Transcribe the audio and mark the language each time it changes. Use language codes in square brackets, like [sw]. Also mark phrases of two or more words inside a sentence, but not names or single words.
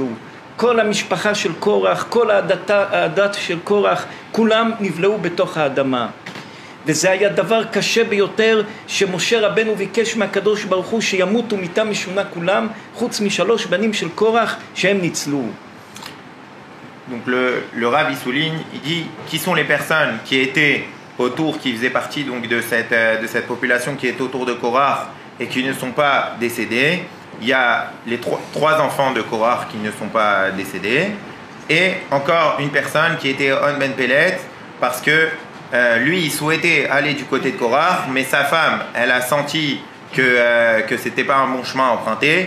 [he] כל המשפחה של קורח, כל הדת של קורח, כולם נבלעו בתוך האדמה. וזה היה דבר קשה ביותר, שמשה רבנו ביקש מהקדוש ברוך הוא שימותו מיתה משונה כולם, חוץ מ3 בנים של קורח שהם ניצלו. [fr] Donc le Rav, il souligne, il dit qui sont les personnes qui étaient autour, qui faisaient partie donc de cette population qui est autour de Korach et qui ne sont pas décédés. Il y a les 3 enfants de Korach qui ne sont pas décédés, et encore une personne qui était On Ben Pelet, parce que lui il souhaitait aller du côté de Korach, mais sa femme, elle a senti que c'était pas un bon chemin emprunté.